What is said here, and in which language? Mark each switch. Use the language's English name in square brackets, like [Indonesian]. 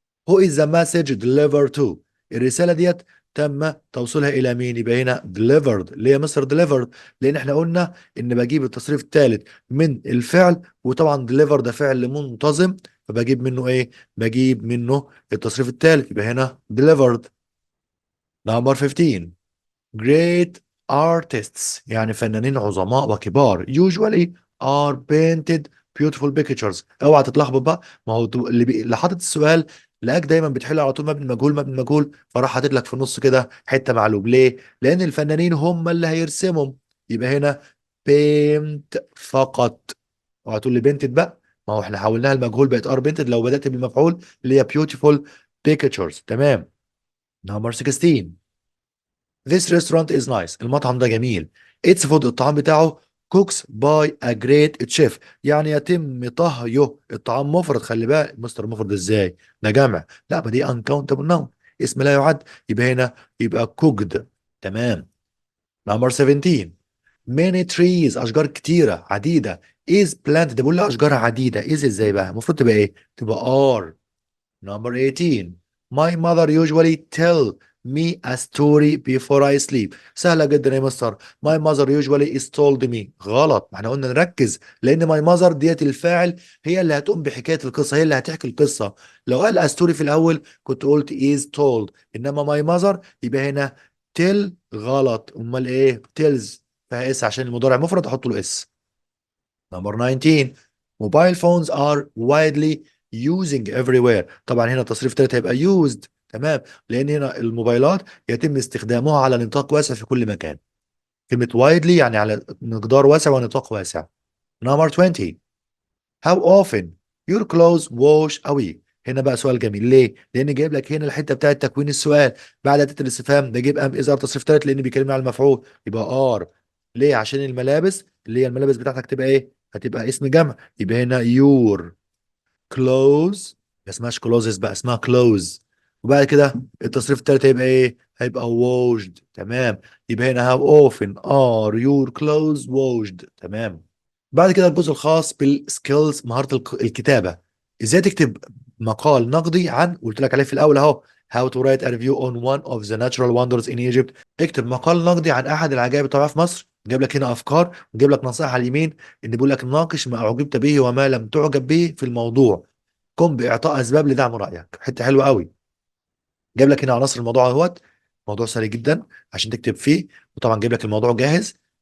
[English] Who is the message delivered to؟ [Arabic] الرسالة ديت تم توصيلها إلى مين؟ يبقى هنا delivered. ليه يا مستر delivered؟ لأن احنا قلنا إن بجيب التصريف الثالث من الفعل، وطبعا deliver ده فعل منتظم، فبجيب منه إيه؟ بجيب منه التصريف الثالث. يبقى هنا delivered. [English] number 15. Great artists [Arabic] يعني فنانين عظماء وكبار [English] usually are painted beautiful pictures. [Arabic] اوعى تتلخبط بقى، ما هو اللي حاطط السؤال لقاك دايما بتحل على طول مبني مجهول مبني مجهول، فراح حاطط لك في النص كده حته معلوم. ليه؟ لان الفنانين هم اللي هيرسمهم. يبقى هنا paint فقط. اوعى تقول لي painted بقى، ما هو احنا حولناها المجهول بقت are painted لو بدات بالمفعول اللي هي beautiful pictures. [English] تمام. number 16. This restaurant is nice. [Arabic] المطعم ده جميل. [English] It's food. [Arabic] الطعام بتاعه [English] cooks by a great chef. [Arabic] يعني يتم طهيه. الطعام مفرد، خلي بالك مستر، مفرد ازاي؟ ده جمع. لا، ما دي uncountable noun، اسم لا يعد. يبقى هنا يبقى cooked. [English] تمام. number 17. many trees. [Arabic] اشجار كتيره عديده [English] is planted. [Arabic] ده بقول لها اشجار عديده is ازاي بقى؟ المفروض تبقى ايه؟ تبقى are. [English] number 18. My mother usually tell me a story before I sleep. [Arabic] سهلة جدا يا مستر. [English] My mother usually is told me. [Arabic] غلط، ما احنا قلنا نركز، لأن my mother ديت الفاعل، هي اللي هتقوم بحكاية القصة، هي اللي هتحكي القصة. لو قال [English] a story [Arabic] في الأول كنت قلت [English] is told، [Arabic] إنما my mother يبقى هنا tell. غلط، أمال إيه؟ tells. فيها اس عشان المضارع مفرد أحط له اس. number 19. [English] Mobile phones are widely using everywhere. [Arabic] طبعا هنا التصريف تالت هيبقى used. تمام، لان هنا الموبايلات يتم استخدامها على نطاق واسع في كل مكان. كلمة widely يعني على مقدار واسع ونطاق واسع. [English] number 20. How often your clothes wash a week؟ [Arabic] هنا بقى سؤال جميل. ليه؟ لان جايب لك هنا الحته بتاعت تكوين السؤال بعد اداه الاستفهام ده جيب ام اذا تصريف ثالث، لان بيكلمني على المفعول يبقى ار. ليه؟ عشان الملابس اللي هي الملابس بتاعتك تبقى ايه؟ هتبقى اسم جمع. يبقى هنا your clothes. ما اسمهاش clothes بقى، اسمها clothes. وبعد كده التصريف الثالث هيبقى ايه؟ هيبقى washed. تمام. يبقى هنا [English] how often are your clothes washed. [Arabic] تمام. بعد كده الجزء الخاص بالسكيلز، مهارة الكتابة. ازاي تكتب مقال نقدي عن، قلت لك عليه في الاول اهو، [English] how to write a review on one of the natural wonders in Egypt. [Arabic] اكتب مقال نقدي عن احد العجائب الطبيعية في مصر. جايب لك هنا افكار، وجايب لك نصائح على اليمين ان بيقول لك ناقش ما اعجبت به وما لم تعجب به في الموضوع. قم باعطاء اسباب لدعم رايك. حته حلوه قوي. جايب لك هنا عناصر الموضوع اهوت. موضوع سهل جدا عشان تكتب فيه، وطبعا جايب لك الموضوع جاهز.